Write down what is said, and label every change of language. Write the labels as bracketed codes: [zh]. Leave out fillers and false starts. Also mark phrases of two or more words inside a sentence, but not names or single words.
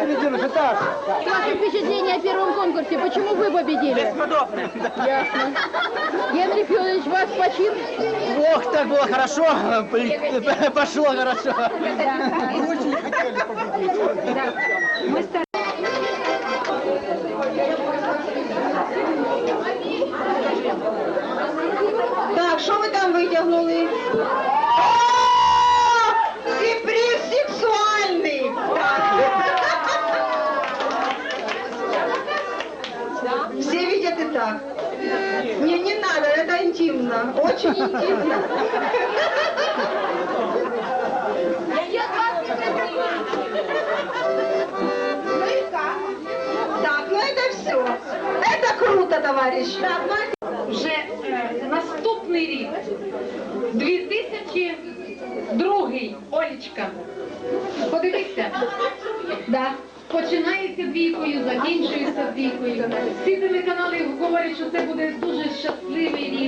[ru] Ваши впечатления о первом конкурсе? Почему вы победили? Ясно. Генрих Федорович, ваш почин? Ох, так было хорошо, пошло хорошо. Очень хотели победить. Да. Мы [uk] Так, що ви там витягнули? Сюрприз сексуальний! [ru] Все видят и так. Не надо, это интимно. Очень интимно. Так, ну это все. Это круто, товарищ. [uk] Вже наступний рік, 2002, Олечка, подивіться, да. Починається двійкою, закінчується двійкою. Всі телеканали говорять, що це буде дуже щасливий рік.